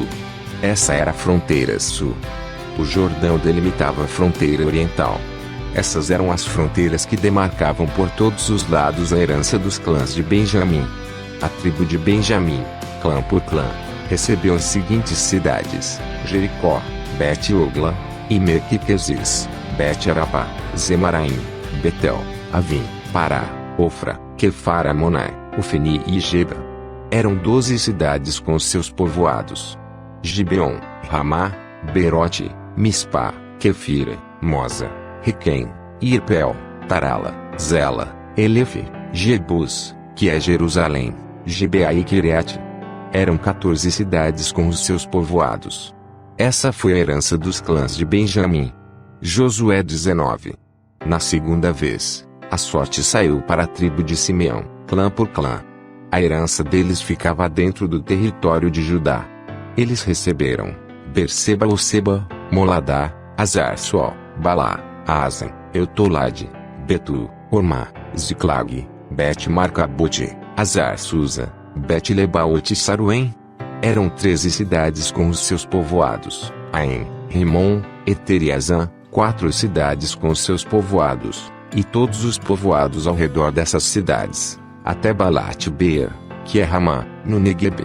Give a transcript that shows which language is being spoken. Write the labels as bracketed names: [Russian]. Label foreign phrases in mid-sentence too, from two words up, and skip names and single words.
[Portuguese] Essa era a fronteira sul. O Jordão delimitava a fronteira oriental. Essas eram as fronteiras que demarcavam por todos os lados a herança dos clãs de Benjamim. A tribo de Benjamim, clã por clã, recebeu as seguintes cidades: Jericó, Bet-Ogla, Imer-Quiquesis, Bet-Arabá, Zemaraim, Betel, Avim, Pará, Ofra, Quefar-Amonai, Ofeni e Geba. Eram 12 cidades com seus povoados: Gibeon, Ramá, Berote, Mispá, Quefira, Moza, Requém, Irpel, Tarala, Zela, Elefe, Jebus, que é Jerusalém, Gibeá e Quiriate. Eram 14 cidades com os seus povoados. Essa foi a herança dos clãs de Benjamim. Josué 19. Na segunda vez, a sorte saiu para a tribo de Simeão, clã por clã. A herança deles ficava dentro do território de Judá. Eles receberam Berseba ou Seba, Moladá, Azar-Sual, Balá, Asen, Eutolade, Betu, Ormá, Ziclag, Bet-Marcabote, Azar-Susa, Bet-Lebaote e Saruém. Eram 13 cidades com os seus povoados: Aem, Rimon, Eter e Azã, 4 cidades com os seus povoados, e todos os povoados ao redor dessas cidades, até Balat-Beer, que é Ramá, no Negueb.